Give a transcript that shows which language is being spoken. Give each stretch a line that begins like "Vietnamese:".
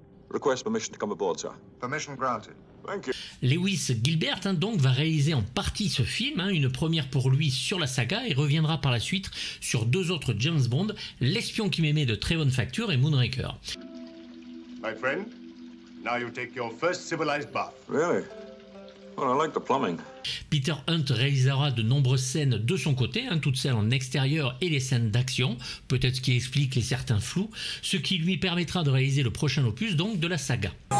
English: Request permission to come aboard, sir. Permission granted. Thank you.
French: Lewis Gilbert donc va réaliser en partie ce film, une première pour lui sur la saga, et reviendra par la suite sur deux autres James Bond, L'espion qui m'aimait de très bonne facture et Moonraker.
English: My friend, now you take your first civilized bath. Really? Well, I like the plumbing.
French: Peter Hunt réalisera de nombreuses scènes de son côté, toutes celles en extérieur et les scènes d'action, peut-être ce qui explique les certains flous, ce qui lui permettra de réaliser le prochain opus donc de la saga.